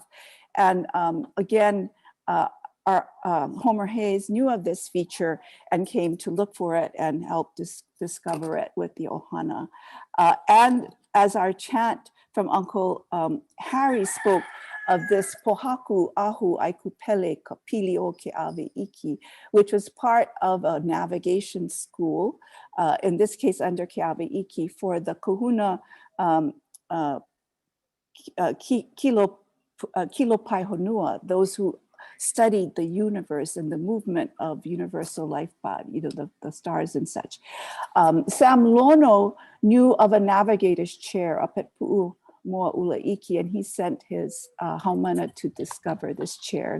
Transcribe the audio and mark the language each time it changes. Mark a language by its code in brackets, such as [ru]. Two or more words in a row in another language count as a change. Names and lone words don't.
[en] And again, our Homer Hayes knew of this feature and came to look for it and helped discover it with the ʻOhana. And as our chant from Uncle Harry spoke of this [haw] pohaku ahu aikupele ka pili o ke ave iki, [en] which was part of a navigation school, in this case under [haw] ke ave iki, [en] for the [haw] kahuna kilopai honua, [en] those who studied the universe and the movement of universal life body, the stars and such. Sam Lono knew of a navigator's chair up at Pu'u Moa Ulaiki, and he sent his haumana to discover this chair.